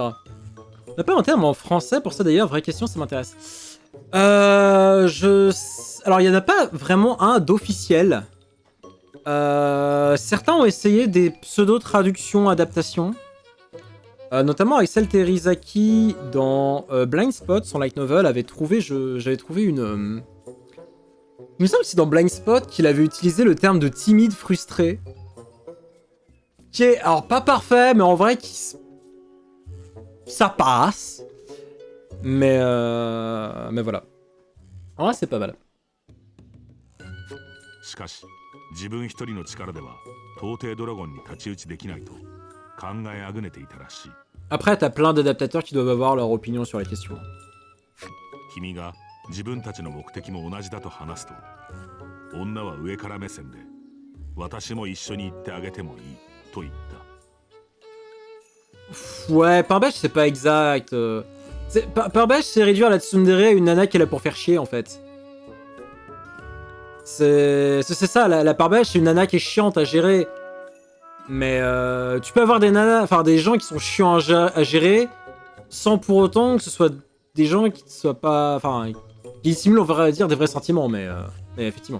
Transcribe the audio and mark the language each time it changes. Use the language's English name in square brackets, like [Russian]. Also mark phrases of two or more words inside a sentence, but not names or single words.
[French] On n'a pas un terme en français pour ça d'ailleurs, vraie question, ça m'intéresse. Alors, il n'y en a pas vraiment un d'officiel. Certains ont essayé des pseudo-traductions, adaptations. Notamment Axel Terizaki dans Blind Spot, son light novel, j'avais trouvé une Il me semble que c'est dans Blind Spot qu'il avait utilisé le terme de timide frustré. Qui est, alors pas parfait, mais en vrai, ça passe. Mais voilà. En vrai, c'est pas mal. [Japanese] しかし自分一人の力では到底ドラゴンに太刀打ちできないと考えあぐねていたらしい。 [French] Après, t'as plein d'adaptateurs qui doivent avoir leur opinion sur la question. [Japanese] 君が自分たちの目的も同じだと話すと、女は上から目線で私も一緒に行ってあげてもいいと言った。 [French] Ouais, pain bêche, c'est pas exact. Pain bêche, c'est réduire la tsundere à une nana qui est là pour faire chier, en fait. C'est ça, la pain bêche, c'est une nana qui est chiante à gérer. Mais tu peux avoir des nanas, enfin des gens qui sont chiants à gérer, sans pour autant que ce soit des gens qui ne soient pas, enfin, qui dissimulent, on va dire, des vrais sentiments, mais effectivement.